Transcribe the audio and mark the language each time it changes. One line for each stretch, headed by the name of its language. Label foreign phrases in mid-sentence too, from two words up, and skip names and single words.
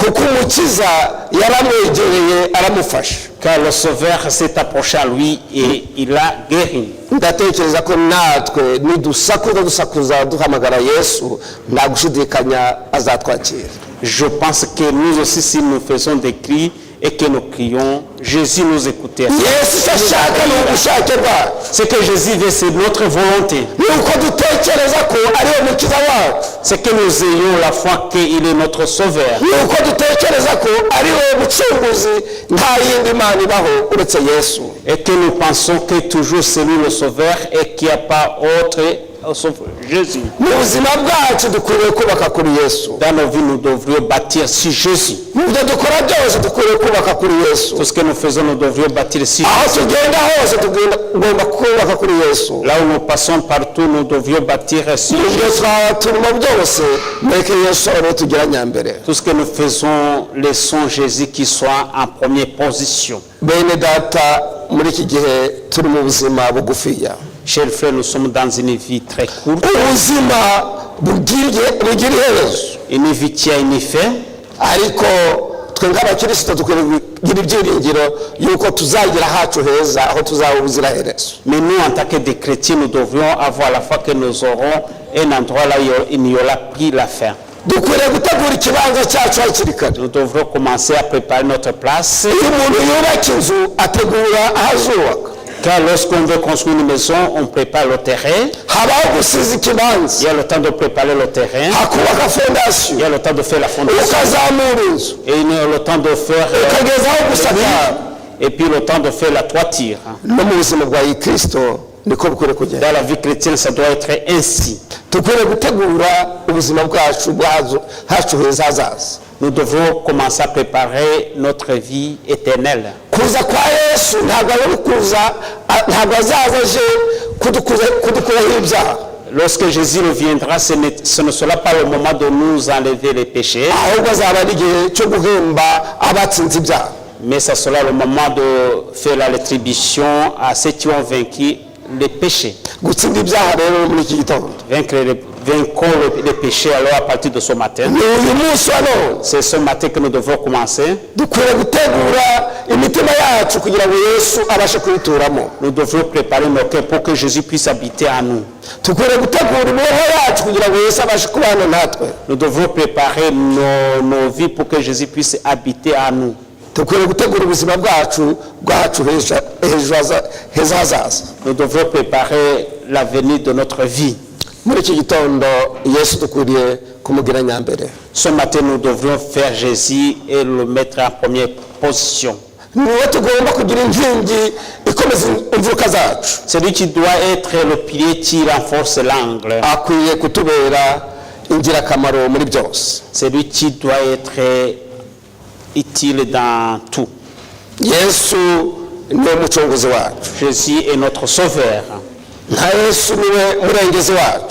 French: Car le Sauveur s'est approché à lui et il l'a guéri. Je pense que nous aussi, si nous faisons des cris et que nous crions, Jésus nous écoutera.
Kinyarwanda: yesu icyo ashaka ni ubushake bwacu.
French: Ce que Jésus veut, c'est notre volonté.
Kinyarwanda: ni uko dutekereza ko ari we mukiza wacu.
French: C'est que nous ayons la foi qu'il est notre sauveur.
Kinyarwanda: ni uko dutekereza ko ari we mucunguzi, nta yindi mana ibaho uretse yesu.
French: Et que nous pensons que toujours c'est lui le sauveur et qu'il n'y a pas autre sauf Jésus.
Kinyarwanda: mu buzima bwacu dukwiriye kubaka kuri yesu.
French: Dans nos vies, nous devrions bâtir sur Jésus.
Kinyarwanda: mu byo dukora byose dukwiriye kubaka kuri yesu.
French: Tout ce que nous faisons, nous devrions bâtir sur
Kinyarwanda: aho
French: Jésus.
Kinyarwanda: tugenda hose tugomba kubaka kuri yesu.
French: Là où nous passons partout, nous devrions bâtir sur
Kinyarwanda: ibyo
French: Jésus.
Kinyarwanda: twaba turimo byose mureke yesu abe tugira nyambere.
French: Tout ce que nous faisons, laissons Jésus qui soit en première position.
Kinyarwanda: bene data, muri iki gihe turi mu buzima bugufiya.
French: Chers frères, nous sommes dans une vie très courte,
Kinyarwanda: ubuzima bugira iherezo,
French: une vie qui a une fin,
Kinyarwanda: ariko twe nk'abakirisito dukwiriye kugira ibyiringiro yuko tuzagira hacu heza aho tuzaba ubuziraherezo.
French: mais nous, en tant que des chrétiens, nous devrions avoir la foi que nous aurons un endroit là où il n'y aura plus la fin.
Kinyarwanda: dukwiriye gutegura ikibanza cyacu hakiri kare.
French: Nous devrons commencer à préparer notre place,
Kinyarwanda: iyo umuntu yubaka inzu ategura ahazubaka.
French: car lorsqu'on veut construire une maison, on prépare le terrain.
Kinyarwanda: habaho gusiza
French: Il
Kinyarwanda: ikibanza,
French: y a le temps de préparer le terrain,
Kinyarwanda: hakubaka fondasiyo,
French: il y a le temps de faire la fondation,
Kinyarwanda: ukazamura inzu,
French: et il y a le temps de faire
Kinyarwanda: ukageza aho gusakara.
French: et puis le temps de faire la toiture.
Kinyarwanda: no mu buzima bwa kristo niko bikwiriye kugenda.
French: Dans la vie chrétienne, ça doit être ainsi.
Kinyarwanda: dukwiriye gutegura ubuzima bwacu hacu heza hazaza.
French: Nous devons commencer à préparer notre vie éternelle.
Kinyarwanda: kuza kwa yesu ntabwo azaza aje kudukuraho ibyaha,
French: Lorsque Jésus reviendra, ce ne sera pas le moment de nous enlever les péchés,
Kinyarwanda: ahubwo azaba ari igihe cyo guhemba abatsinze ibyaha.
French: mais ce sera le moment de faire la rétribution à ceux qui ont vaincu les péchés.
Kinyarwanda: gutsinda ibyaha rero muri iki gitondo
French: Vaincre les péchés alors à partir de ce matin.
Kinyarwanda: ni uyu munsi wa none.
French: C'est ce matin que nous devons commencer.
Kinyarwanda: dukwiriye gutegura imitima yacu kugira ngo yesu abashe kuyituramo.
French: Nous devons préparer nos cœurs pour que Jésus puisse habiter en nous.
Kinyarwanda: dukwiriye gutegura imibereho yacu kugira ngo yesu abashe kubana natwe.
French: Nous devons préparer nos vies pour que Jésus puisse habiter en nous.
Kinyarwanda: dukwiriye gutegura ubuzima bwacu heza hazaza.
French: Nous devons préparer l'avenir de notre vie.
Kinyarwanda: muri iki gitondo yesu dukwiriye kumugira nyambere.
French: Ce matin, nous devrions faire Jésus et le mettre en première position.
Kinyarwanda: niwe tugomba kugira inkingi ikomeza imvuka zacu.
French: C'est lui qui doit être le pilier qui renforce l'angle.
Kinyarwanda: akwiye kutubera ingirakamaro muri byose.
French: C'est lui qui doit être utile dans tout.
Kinyarwanda: yesu niwe mucunguzi wacu.
French: Jésus est notre sauveur.
Kinyarwanda: nka yesu niwe murengezi wacu.